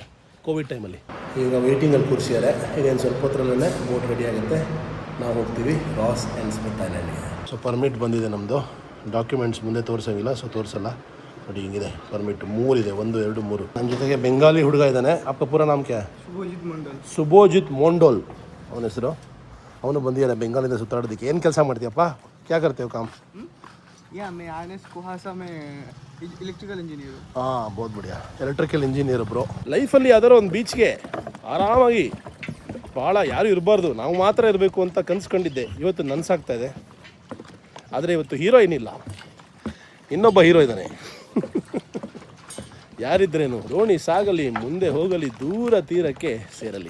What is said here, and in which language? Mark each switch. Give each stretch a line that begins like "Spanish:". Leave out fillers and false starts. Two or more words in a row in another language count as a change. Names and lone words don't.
English: Covid time
Kannada: ಈಗ ವೆಯ್ಟಿಂಗಲ್ಲಿ ಕೂರಿಸಿದ್ದಾರೆ. ಈಗೇನು ಸ್ವಲ್ಪ ಹೊತ್ತರಲ್ಲೇ ಬೋಟ್ ರೆಡಿ ಆಗುತ್ತೆ, ನಾವು ಹೋಗ್ತೀವಿ ರಾಸ್ ಆ್ಯಂಡ್ ಸ್ಮಿತ್ ಐಲ್ಯಾಂಡ್ಗೆ. ಸೊ ಪರ್ಮಿಟ್ ಬಂದಿದೆ ನಮ್ಮದು. ಡಾಕ್ಯುಮೆಂಟ್ಸ್ ಮುಂದೆ ತೋರಿಸೋಂಗಿಲ್ಲ, ಸೊ ತೋರಿಸಲ್ಲ. ನೋಡಿ ಹಿಂಗಿದೆ ಪರ್ಮಿಟ್ 3 ಇದೆ, 1 2 3. ನನ್ನ ಜೊತೆಗೆ ಬೆಂಗಾಲಿ ಹುಡುಗ ಇದ್ದಾನೆ.
Hindi: आपका पूरा नाम क्या है?
Kannada: ಸುಬೋಜಿತ್ ಮೊಂಡೋಲ್ ಅವನ ಹೆಸರು. ಅವನು ಬಂದಿದ್ದಾನೆ ಬೆಂಗಾಲಿಂದ ಸುತ್ತಾಡೋದಕ್ಕೆ. ಏನು ಕೆಲಸ ಮಾಡ್ತೀಯಪ್ಪ?
Hindi: क्या करते वे काम?
English: electrical engineer. ಹಾಂ,
Hindi: बहुत बढ़िया.
English: electrical engineer bro.
Kannada: ಲೈಫಲ್ಲಿ ಯಾವ್ದಾರು ಒಂದು ಬೀಚ್ಗೆ ಆರಾಮಾಗಿ ಭಾಳ ಯಾರು ಇರಬಾರ್ದು, ನಾವು ಮಾತ್ರ ಇರಬೇಕು ಅಂತ ಕನ್ಸ್ಕೊಂಡಿದ್ದೆ. ಇವತ್ತು ನನಸಾಗ್ತಾ ಇದೆ. ಆದರೆ ಇವತ್ತು ಹೀರೋಯಿನ್ ಇಲ್ಲ, ಇನ್ನೊಬ್ಬ ಹೀರೋ ಇದ್ದಾನೆ. ಯಾರಿದ್ರೇನು, ದೋಣಿ ಸಾಗಲಿ, ಮುಂದೆ ಹೋಗಲಿ, ದೂರ ತೀರಕ್ಕೆ ಸೇರಲಿ.